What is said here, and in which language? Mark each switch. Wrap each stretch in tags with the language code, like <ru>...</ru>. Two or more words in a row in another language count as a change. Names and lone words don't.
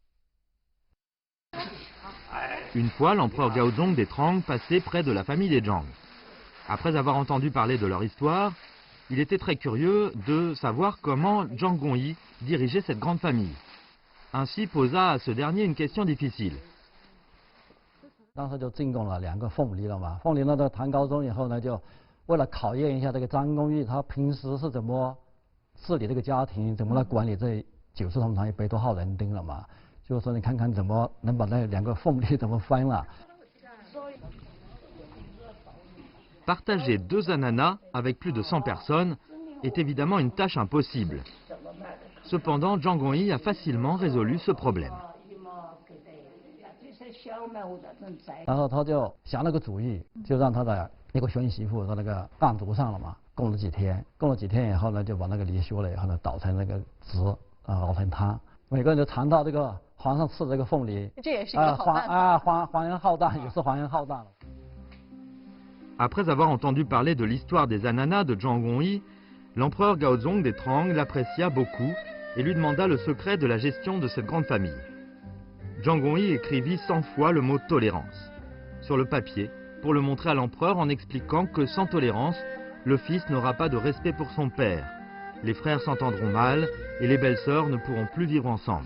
<fr>Une fois, l'empereur Gaozong des Trang passait près de la famille des Zhang. Après avoir entendu parler de leur histoire, il était très curieux de savoir comment Zhang Gongyi dirigeait cette grande famille. Ainsi posa à ce dernier une question difficile.</fr> <zh>当时就进贡了2个凤梨了嘛，凤梨呢到唐高宗以后呢，就为了考验一下这个张公义他平时是怎么治理这个家庭，怎么来管理这90同堂100多号人丁了嘛，就是说你看看怎么能把那2个凤梨怎么分了。</zh> <fr>Partager 2 ananas avec plus de 100 personnes est évidemment une tâche impossible. Cependant, Zhang Gongyi a facilement résolu ce problème.</fr> <zh>然后他就想了个主意，就让他的一个孙媳妇在那个案牍上了嘛，供了几天以后呢，就把那个梨削了以后呢，捣成那个汁熬成汤，每个人就尝到这个皇上赐这个凤梨，这也是一个好办法。皇恩浩荡，也是皇恩浩荡了。</zh> <fr>Après avoir entendu parler de l'histoire des ananas de Zhang Gongyi, l'empereur Gaozong des Trang l'apprécia beaucoup et lui demanda le secret de la gestion de cette grande famille. Zhang Gongyi écrivit 100 fois le mot tolérance sur le papier pour le montrer à l'empereur en expliquant que sans tolérance, le fils n'aura pas de respect pour son père, les frères s'entendront mal et les belles-sœurs ne pourront plus vivre ensemble.</fr>